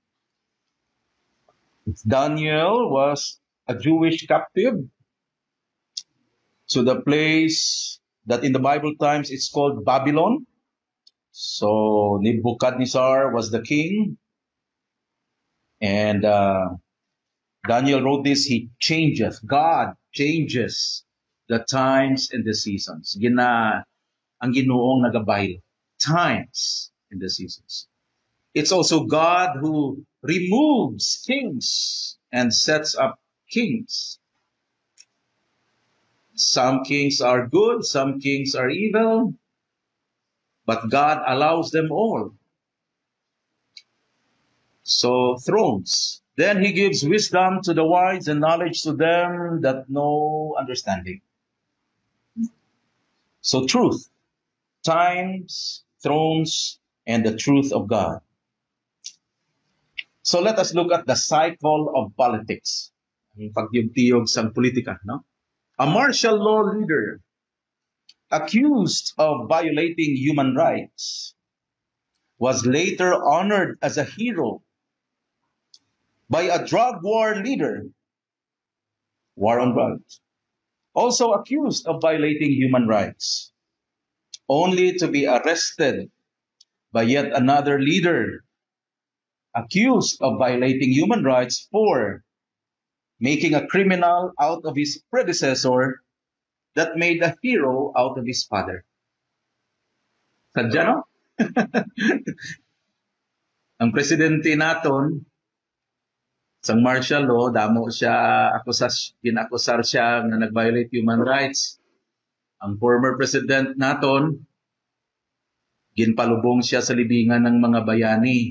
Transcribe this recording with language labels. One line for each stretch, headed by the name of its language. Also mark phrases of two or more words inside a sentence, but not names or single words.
English: Daniel was a Jewish captive to the place that in the Bible times it's called Babylon. So Nebuchadnezzar was the king, and Daniel wrote this, God changes the times and the seasons.
Hiligaynon: Ang Ginoong nagabaylo.
English: Times and the seasons. It's also God who removes kings and sets up kings. Some kings are good, some kings are evil, but God allows them all. So thrones. Then he gives wisdom to the wise and knowledge to them that know understanding. So truth, times, thrones, and the truth of God. So let us look at the cycle of politics.
Hiligaynon: Ang pagyugtiyog sa politika, no?
English: A martial law leader accused of violating human rights was later honored as a hero by a drug war leader, war on drugs, also accused of violating human rights, only to be arrested by yet another leader accused of violating human rights for making a criminal out of his predecessor that made a hero out of his father.
Hiligaynon: Sadya, no? Ang presidente naton, sa
English: martial law,
Hiligaynon: damo siya, ginakusar siya na nag-
English: violate human rights.
Hiligaynon: Ang
English: former president
Hiligaynon: naton, ginpalubong siya sa libingan ng mga bayani.